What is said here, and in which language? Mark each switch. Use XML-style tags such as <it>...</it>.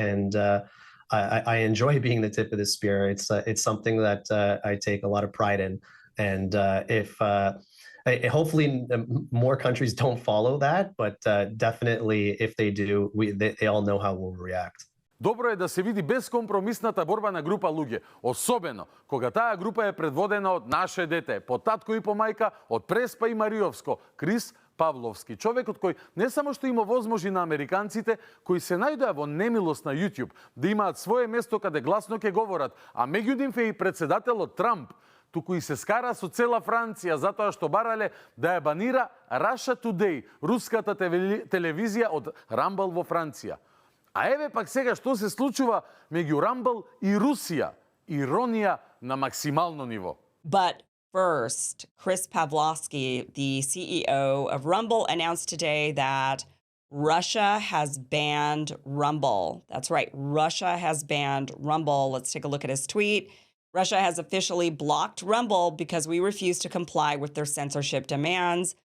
<en>And I enjoy being the tip of the spear. It's something that I take a lot of pride in, and if hopefully more countries don't follow that, but definitely if they do, they all know how we'll react.</en> <mk>Добро е да се види безкомпромисната борба на група луѓе, особено кога таа група е предводена од наше дете, по татко и по мајка, од Преспа и Мариовско, Крис Павловски, човекот кој не само што им овозможи на американците кои се најдоа во немилост на YouTube да имаат свое место каде гласно ќе говорат, а меѓу нив е и председателот Трамп, туку и се скара со цела Франција затоа што барале да ја банира Russia Today, руската телевизија од Рамбл во Франција. А еве пак сега што се случува меѓу Рамбл и Русија. Иронија на максимално ниво.</mk> <en>But first, Chris Pavlowski, the CEO of Rumble, announced today that Russia has banned Rumble. That's right, Russia has banned Rumble. Let's take a look at his tweet. Russia has officially blocked Rumble because we refuse to comply with their censorship demands.</en>